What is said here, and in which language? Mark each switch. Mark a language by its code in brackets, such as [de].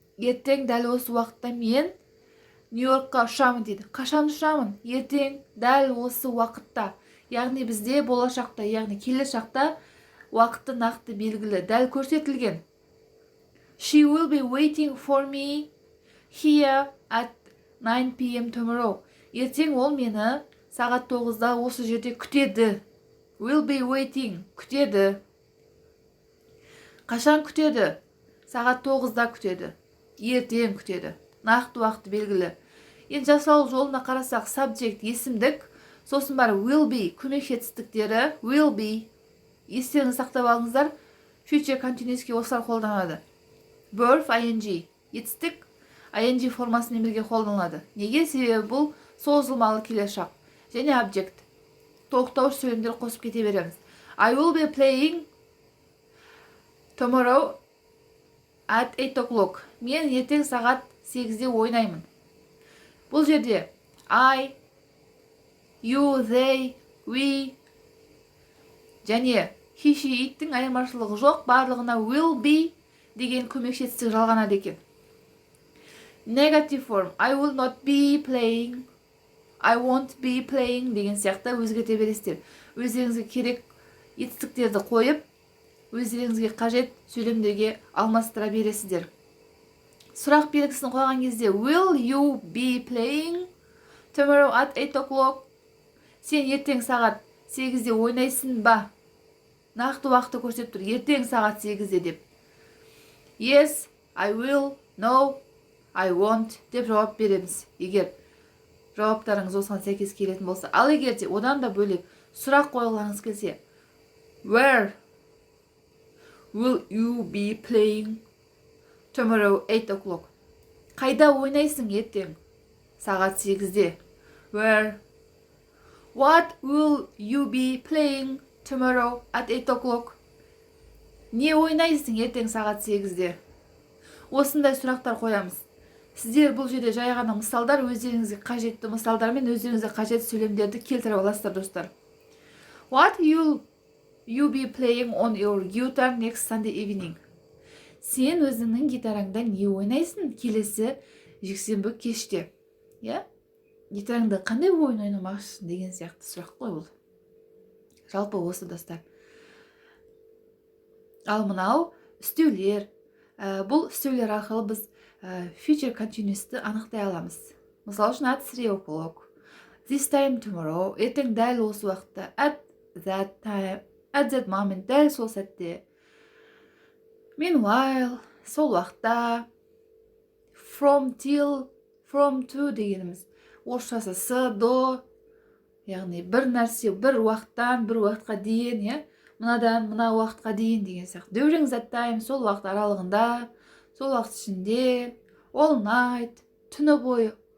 [kk] Ертең дәл осы уақытта мен Нью-Йоркқа ұшамын дейді. Қашан ұшамын? Ертең дәл осы уақытта. Яғни бізде болашақта, яғни келешақта уақыты нақты белгілі, дәл көрсетілген. [en] She will be waiting for me here at 9 p.m. tomorrow. [kk] Ертең ол мені сағат 9-да осы жерде күтеді. Will be waiting, күтеді. Қашан күтеді? Сағат 9-да күтеді. Ертең күтеді. Нақты уақыты белгілі. Енді жасалу жолына қарасақ, subject есімдік, сосын бар will be көмек жетістіктері, will be. Естеріңізді сақтап алыңыздар, future continuous'ке осылар қолданады. Verb ing етістік ing формасымен бірге қолданылады. Неге? Себебі бұл созылмалы келешек. Және object. Тоқтауыш сөйлемдер қосып кете береміз. [en] I will be playing tomorrow at 8 o'clock. [kk] Мен ертең сағат 8-де ойнаймын. Бұл жерде I, you, they, we және he, she, it'тің айырмашылығы жоқ, барлығына will be деген көмек жетістік жалғанады екен. [en] Negative form I will not be playing, I won't be playing деген сияқты өзгерте бересіздер. [kk] Өздеріңізге керек етістіктерді қойып, өздеріңізге қажет сөйлемдерге алмастыра бересіздер. [en] Сұрақ белгісін қойған кезде will you be playing tomorrow at 8 o'clock? [kk] Сен ертең сағат 8-де ойнайсың ба? Нақты уақытты көрсетіп тұр. Ертең сағат 8-де деп. Yes, I will. No, I won't деп жауап береміз. Егер жауаптарыңыз осыған сәйкес келетін болса. Ал егер де одан да бөлек сұрақ қойғыларыңыз келсе, where will you be playing tomorrow 8 o'clock? Қайда ойнайсың ертең сағат 8-де? [en] Where? What will you be playing tomorrow at 8 o'clock? [kk] Не ойнайсың ертең сағат 8-де? Осындай сұрақтар қоямыз. Сіздер бұл жерде жай ғана мысалдар, өздеріңізге қажетті мысалдар мен өздеріңізге қажетті сөйлемдерді келтіріп аласыздар, достар. [en] What will you be playing on your guitar next Sunday evening? [kk] Сен өзіңнің гитараңда не ойнайсың келесі жексенбі кеште? Гитараңда қандай ойын ойнамақшысың деген сияқты сұрақ қой бұл. Жалпы осы, достар. Ал мынау үстеулер. Бұл үстеулер арқылы біз future continuous'ты анықтай аламыз. [en] Мысал үшін at 3 o'clock, this time tomorrow, ертең дәл осы уақытта, at that time, at that moment, дәл сол сәтте. [kk] Meanwhile, сол уақытта. [en] From till, from to дегеніміз. [kk] Орысшасы с, до, яғни бір нәрсе, бір уақыттан, бір уақытқа дейін, мынадан, мына уақытқа дейін деген сияқты. During that time, сол уақыт аралығында, сол уақыт ішінде. All night, түні бойы.